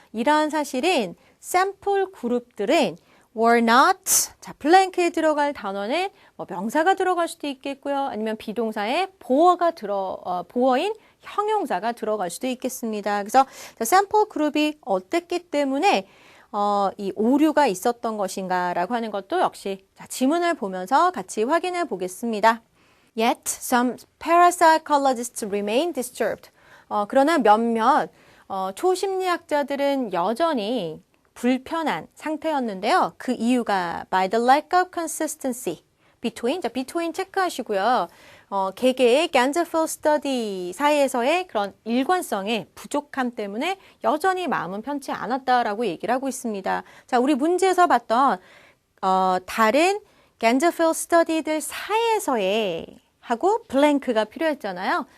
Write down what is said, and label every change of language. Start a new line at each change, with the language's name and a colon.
Korean: 이러한 사실은 샘플 그룹들은
English: were not,
Korean: 자, 블랭크에 들어갈 단어는 뭐 명사가 들어갈 수도 있겠고요. 아니면 비동사에 보어인 형용사가 들어갈 수도 있겠습니다. 그래서 샘플 그룹이 어땠기 때문에 이 오류가 있었던 것인가라고 하는 것도 역시 자, 지문을 보면서 같이 확인해 보겠습니다.
English: Yet some parapsychologists remain disturbed.
Korean: 그러나 몇몇 초심리학자들은 여전히 불편한 상태였는데요. 그 이유가
English: by the lack of consistency between,
Korean: 자, between 체크하시고요. 개개의 Ganzerfeld study 사이에서의 그런 일관성의 부족함 때문에 여전히 마음은 편치 않았다라고 얘기를 하고 있습니다. 자, 우리 문제에서 봤던 다른 Ganzerfeld study들 사이에서의 하고 블랭크가 필요했잖아요.